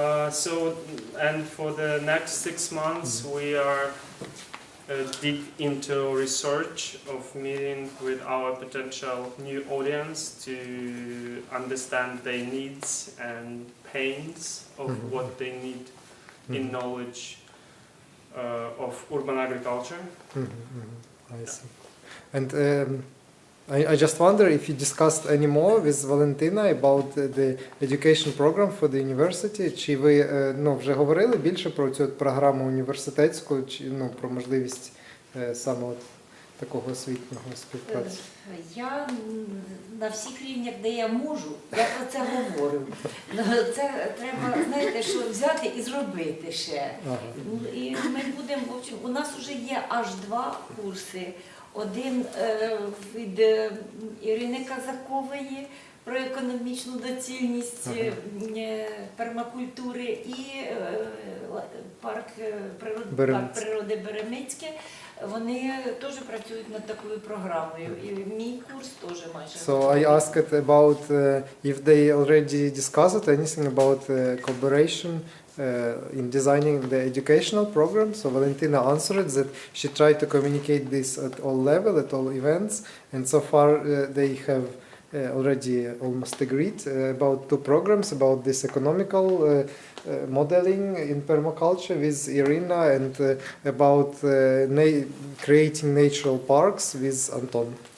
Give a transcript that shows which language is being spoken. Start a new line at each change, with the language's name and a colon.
English: So and for the next 6 months we are dig into research of meeting with our potential new audience to understand their needs and pains of what they need in knowledge of urban agriculture. I see. And I just wonder if you discussed any more with Valentina about the education program for the university.
Ukrainian: Чи ви вже говорили більше про цю програму університетську, чи про можливість саме такого освітнього співпраці? Я на всіх рівнях, де я можу, я про це говорю. Це треба, знаєте, що взяти і зробити ще. І ми будемо,
Russian: в общем,
Ukrainian: у нас вже є аж 2 курси. Один від Ірини Казакової про економічну доцільність пермакультури і парк природи Беремицьке. Вони теж працюють над такою програмою. І мій курс теж майже.
English: So I asked about if they already discussed anything about cooperation in designing the educational program. So Valentina answered that she tried to communicate this at all levels, at all events, and so far they have already almost agreed about 2 programs about this economical modeling in permaculture with Irina, and about creating natural parks with Anton.